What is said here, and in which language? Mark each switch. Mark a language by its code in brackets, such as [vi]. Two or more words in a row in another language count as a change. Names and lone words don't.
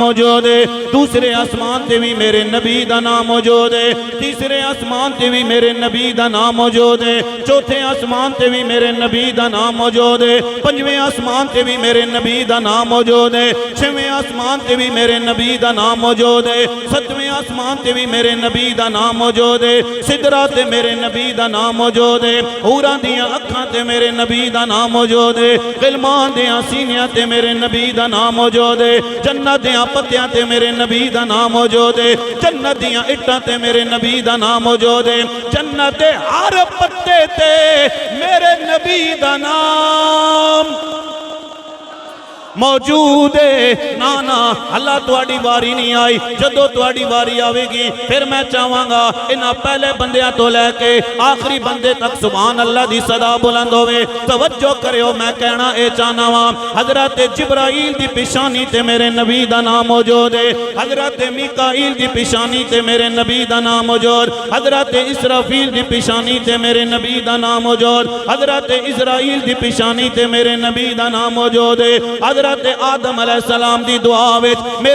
[pa] موجود ہے دوسرے آسمان تے بھی میرے نبی دا نام موجود ہے تیسرے آسمان تے بھی میرے نبی دا نام موجود ہے چوتھے آسمان تے بھی میرے نبی دا نام موجود ہے پنجویں آسمان تے بھی میرے نبی دا نام موجود ہے چھویں آسمان تے بھی میرے نبی دا نام موجود ہے ستویں آسمان تے بھی میرے نبی دا نام موجود ہے سدرہ تے میرے نبی دا نام موجود ہے حوراں دیاں اکھاں تے میرے نبی دا نام موجود ہے غلمان دیاں سینیاں تے میرے نبی دا نام موجود ہے جنت دیاں پتیاں تے میرے نبی دا نام موجود ہے جنت دیاں اٹھاں تے میرے نبی دا نام موجود ہے جنت دے ہر پتے تے میرے نبی دا نام موجود ہے نانا اللہ تواڈی واری نہیں آئی جدو تواڈی واری آوے گی پھر میں چاہواں گا انہاں پہلے بندیاں تو لے کے آخری بندے تک سبحان اللہ دی صدا بلند ہوئے توجہ کریو میں کہنا اے چاہنا وہاں حضرت جبرائیل دی پیشانی تے میرے نبی دا نام موجود ہے حضرت میکائیل دی پیشانی تے میرے نبی دا نام موجود حضرت اسرافیل دی پیشانی تے میرے نبی دا نام موجود حضرت اسرائیل دی پیشانی تے میرے نبی دا نام موجود ہے حضرت آدم علیہ السلام دی دعا وچ میرے